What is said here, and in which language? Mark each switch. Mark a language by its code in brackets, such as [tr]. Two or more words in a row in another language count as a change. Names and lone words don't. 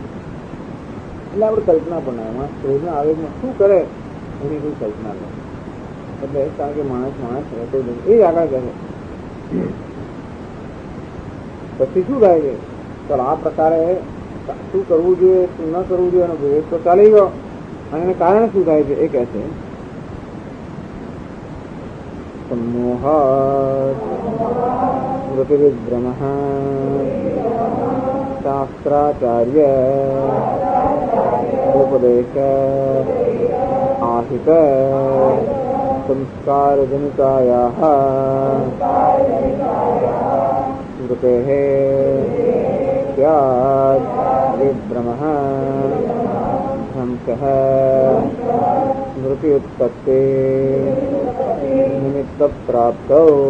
[gu] એટલે આપણે કલ્પના પણ ના, માણસ ક્રોધના આવેગમાં શું કરે એની કોઈ કલ્પના નથી. એટલે કારણ કે માણસ રહેતો નથી. એ આગળ કહે પછી શું થાય છે, ચાલો આ પ્રકારે શું કરવું જોઈએ શું ન કરવું જોઈએ એનો વિવેક તો ચાલી ગયો. અને એને કારણે શું થાય છે એ કહે છે [sa] सम्मोह स्मृतिविभ्रमः शास्त्राचार्य उपदेश आहित संस्कारजनितायाः स्मृतेः स्यात् विभ्रमः भ्रंशः स्मृति उत्पत्ति निमित्त प्राप्तौ